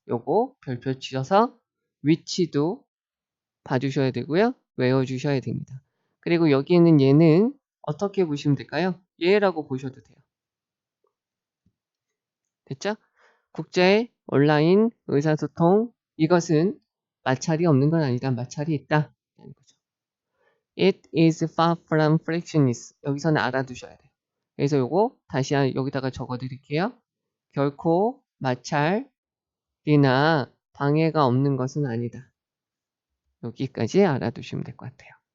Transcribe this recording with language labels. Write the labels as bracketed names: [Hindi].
[Korean] 요거 별표 치셔서 which도 봐주셔야 되고요. 외워주셔야 됩니다. 그리고 여기 있는 얘는 어떻게 보시면 될까요? 얘라고 보셔도 돼요. 됐죠? 국제 온라인 의사소통, 이것은 마찰이 없는 건 아니다. 마찰이 있다. 라는 거죠. [English] It is far from frictionless. [Korean] 여기서는 알아두셔야 돼요. 그래서 요거 다시 여기다가 적어 드릴게요. 결코 마찰이나 방해가 없는 것은 아니다. 여기까지 알아두시면 될 것 같아요.